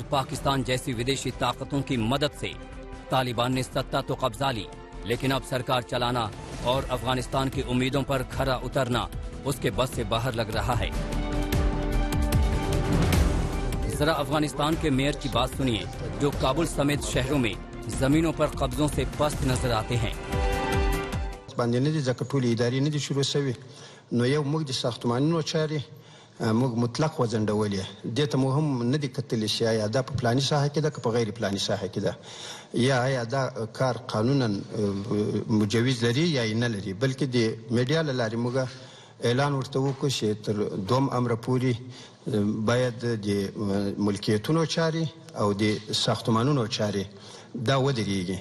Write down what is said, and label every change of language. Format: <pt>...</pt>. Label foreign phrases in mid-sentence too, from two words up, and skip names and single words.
<hi>पाकिस्तान जैसी विदेशी ताकतों की मदद से तालिबान ने सत्ता तो कब्जा ली, लेकिन अब सरकार चलाना और अफगानिस्तान की उम्मीदों पर खरा उतरना उसके बस से बाहर लग रहा है। जरा अफगानिस्तान के मेयर की बात सुनिए, जो काबुल समेत शहरों में जमीनों पर कब्जों से पस्त नजर आते हैं।</hi> <ps>نو یو موږ د ساختمانونو چاري موږ مطلق وزندولې د ته مو هم نه دي کتل شي یا د په پلاني ساحه کې د په غیر پلاني ساحه کې ده یا دا کار قانونا مجوز لري یا نه لري، بلکې د میډیا لاري موږ اعلان ورته وکړو چې تر 2 امر پوري باید د ملکیتونو چاري او د ساختمانونو چاري دا ودرېږي.</ps>